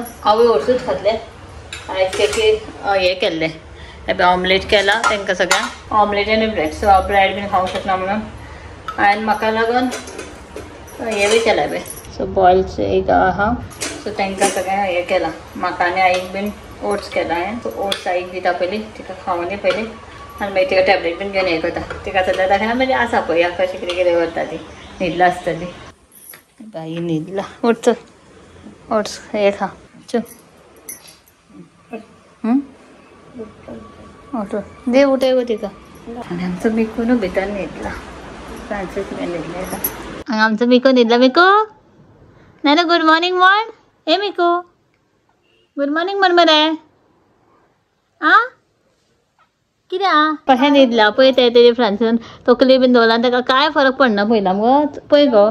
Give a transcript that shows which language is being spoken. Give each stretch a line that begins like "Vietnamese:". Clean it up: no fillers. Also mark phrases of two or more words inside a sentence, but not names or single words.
Konkani: हांव ओट्सूच घातले आयज हे केल्ले ऑमलेट केला तांकां सगळ्यांक ऑमलेट आनी ब्रेड सो हांव ब्रेड बीन खावंक शकना म्हणून हांवें म्हाका लागून हे बी केला पळय सो बॉयल्स एक आहा सो तांकां सगळ्यांक हे केला म्हाका आनी आईक बीन ओट्स केला हांवें सो ओट्स आईक दिता पयलीं तिका खावून पयलीं आनी मागीर तिका टॅबलेट बीन घेवन हे करता तिका सद्या दाखयना म्हणजे आसा पळय ह्या कशें कितें कितें करता ती न्हिदला आसतली बाई न्हिदला. उठ चल ओट्स हे खा चल उठ दे उठे गो तिका. आनी आमचो मिकून भितर न्हिदला फ्रांसीस बीन न्हिदले आनी आमचो मिको न्हिदला. मिको ना
English: good morning
Konkani: म्हण हे मिको
English: good morning
Konkani: म्हण मरे आं कितें आं कशें न्हिदला पळय ते तेजे फ्रांसीन तकली बीन दवरला आनी ताका कांय फरक पडना पयला मुगो पळय गो.